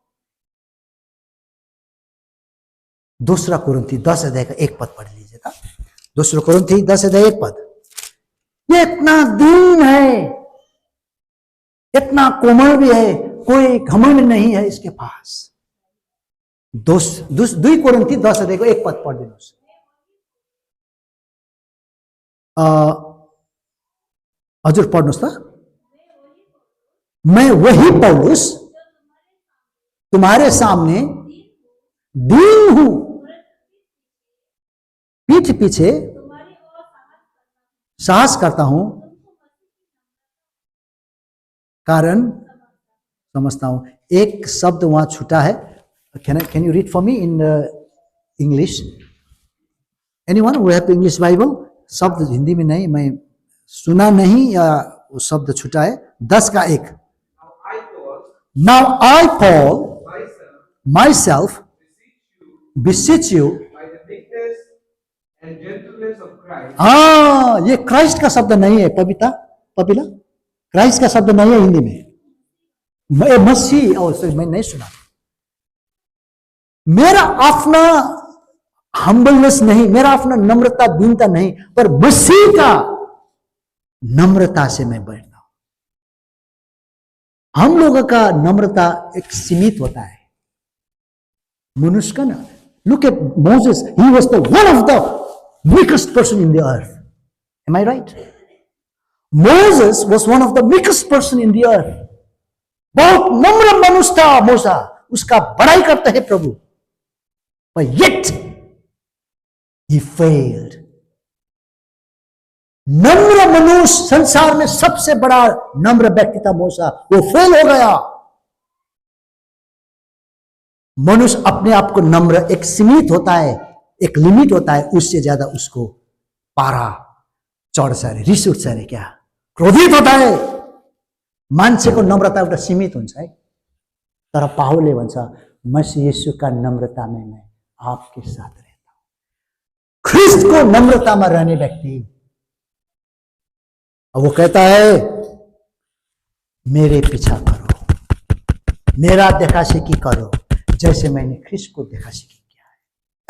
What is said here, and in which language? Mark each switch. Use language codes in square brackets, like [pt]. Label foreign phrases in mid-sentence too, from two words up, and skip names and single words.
[hi] 2 कुरिन्थी 10 अध्याय का 1 पद पढ़ लीजिएगा। 2 कुरिन्थी 10 अध्याय 1 पद। ये इतना दीन है, इतना कोमल भी है, कोई घमंड नहीं है इसके पास। [ne] 2 कुरिन्थी 10 अध्याय को 1 पद पढ़ दिनुहोस्। हजुर पढ्नुहोस् त। [hi] मैं वही पौलुस तुम्हारे सामने दीन हूं, पीठ पीछे साहस करता हूं, कारण समझता हूं। एक शब्द वहां छूटा है। [en] Can you read for me in English? Anyone who have English Bible? [hi] शब्द हिंदी में नहीं, मैं सुना नहीं या वो शब्द छूटा है। [en] 10 का 1। Now I Paul myself beseech you by the meekness and gentleness of Christ. [hi] हाँ, ये क्राइस्ट का शब्द नहीं है। पपिला क्राइस्ट का शब्द नहीं है हिंदी में। मसीह, मैं नहीं सुना। मेरा अपना हम्बलनेस नहीं, मेरा अपना नम्रता दीनता नहीं, पर मसीह का नम्रता से मैं बैठता हूं। हम लोगों का नम्रता एक सीमित होता है। मनुष्य न, [en] look at Moses. He was the one of the weakest person in the earth. Am I right? Moses was one of the weakest person in the earth. [hi] बहुत नम्र मनुष्य था मूसा, उसका बड़ाई करता है प्रभु, [en] but yet he failed. [hi] नम्र मनुष्य, संसार में सबसे बड़ा नम्र व्यक्ति था मूसा, वो फेल हो गया. मनुष्य अपने आप को नम्र, एक सीमित होता है, एक लिमिट होता है, उससे ज्यादा उसको [ne] पारा चढ्छ अरे, रिस उठ्छ अरे, [hi] क्या क्रोधित होता है. [ne] मान्छेको नम्रता एउटा सीमित हुन्छ है. तर पाहुलले भन्छ मसीह यीशुका नम्रता [hi] में मैं आपके साथ रहता हूं. ख्रिस्ट को नम्रता में रहने व्यक्ति, वो कहता है मेरे पीछा करो, मेरा देखा सीखी करो, जैसे मैंने ख्रिस्ट को देखा सीखी किया है.